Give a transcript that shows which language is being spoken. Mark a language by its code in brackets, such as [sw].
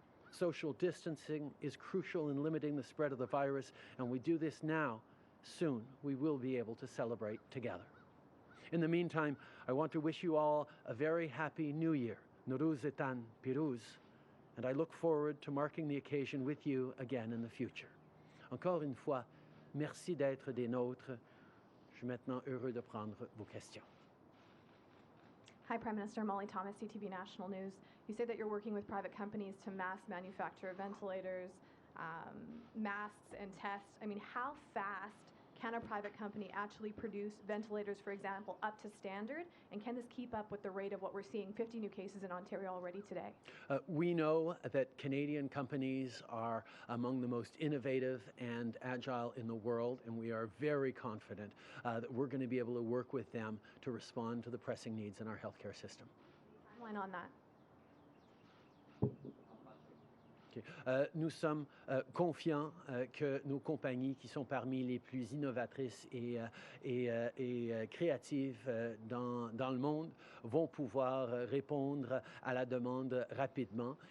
[en] Social distancing is crucial in limiting the spread of the virus, and we do this now. Soon, we will be able to celebrate together. In the meantime, I want to wish you all a very happy New Year, Nowruz Etan Piruz, and I look forward to marking the occasion with you again in the future. [fr] Encore une fois, merci d'être des nôtres. Je suis maintenant heureux de prendre vos questions. [en] Hi, Prime Minister. Molly Thomas, CTV National News. You say that you're working with private companies to mass manufacture ventilators, masks, and tests. I mean, how fast can a private company actually produce ventilators, for example, up to standard? And can this keep up with the rate of what we're seeing, 50 new cases in Ontario already today? We know that Canadian companies are among the most innovative and agile in the world, and we are very confident that we're going to be able to work with them to respond to the pressing needs in our healthcare system. Timeline on that? [fr] Nous sommes confiants que nos compagnies, qui sont parmi les plus innovatrices et créatives dans le monde, vont pouvoir répondre à la demande rapidement.